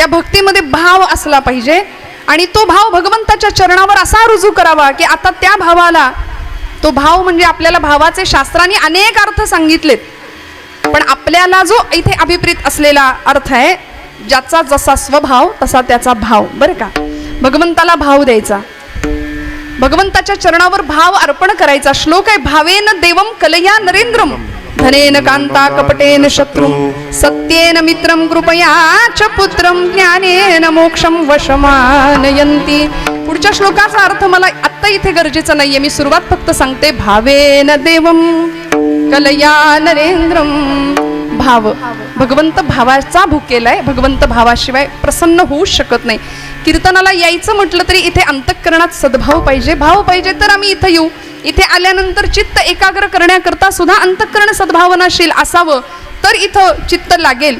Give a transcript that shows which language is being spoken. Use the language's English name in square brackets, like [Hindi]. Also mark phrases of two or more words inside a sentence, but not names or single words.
[Marathi] भक्तीमध्ये भाव असला पाहिजे, आणि तो भाव भगवंताच्या चरणावर असा रुजू करावा की आता त्या भावाला, तो भाव म्हणजे आपल्याला भावाचे शास्त्रांनी अनेक अर्थ सांगितलेत, पण आपल्याला जो इथे अभिप्रेत असलेला अर्थ आहे, ज्याचा जसा स्वभाव तसा त्याचा भाव बरं का. भगवंताला भाव द्यायचा, भगवंताच्या चरणावर भाव अर्पण करायचा. श्लोक आहे, [Sanskrit] भावेन देवम कलया नरेंद्रम, धनेन कांता कपटेन शत्रु, सत्येन मित्रम कृपया च पुत्रम, ज्ञानेन मोक्षम वशमानयन्ति. [Marathi] पुढच्या श्लोकाचा अर्थ मला आत्ता इथे गरजेचं नाहीये, मी सुरुवात फक्त सांगते. [Sanskrit] भावेन देवम कलया नरेंद्रम. [Marathi] भाव, भगवंत भावाचा भुकेला आहे, भगवंत भावाशिवाय प्रसन्न होऊ शकत नाही. कीर्तनाला यायचं म्हटलं तरी इथे अंतःकरणात सद्भाव पाहिजे, भाव पाहिजे, तर आम्ही इथं येऊ. इथे आल्यानंतर चित्त एकाग्र करण्याकरता सुद्धा अंतःकरण सद्भावनाशील असावं, तर इथं चित्त लागेल.